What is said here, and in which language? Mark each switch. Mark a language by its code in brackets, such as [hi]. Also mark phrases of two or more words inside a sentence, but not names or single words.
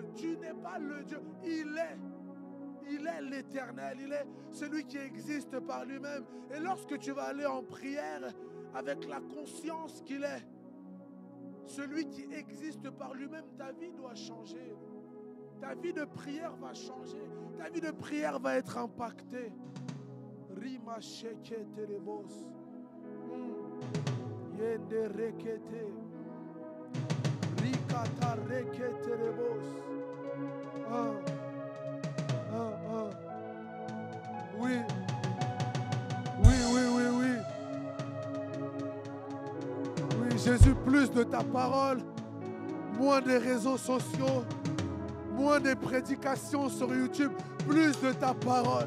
[fr] Tu n'es pas le Dieu, il est l'éternel, il est celui qui existe par lui-même. Et lorsque tu vas aller en prière avec la conscience qu'il est celui qui existe par lui-même, ta vie doit changer. Ta vie de prière va changer. Ta vie de prière va être impactée. Rima sheke terebos. Yende rekete. Rikata reke terebos. Oui. Oui, Jésus, plus de ta parole, moins des réseaux sociaux, moins des prédications sur YouTube, plus de ta parole.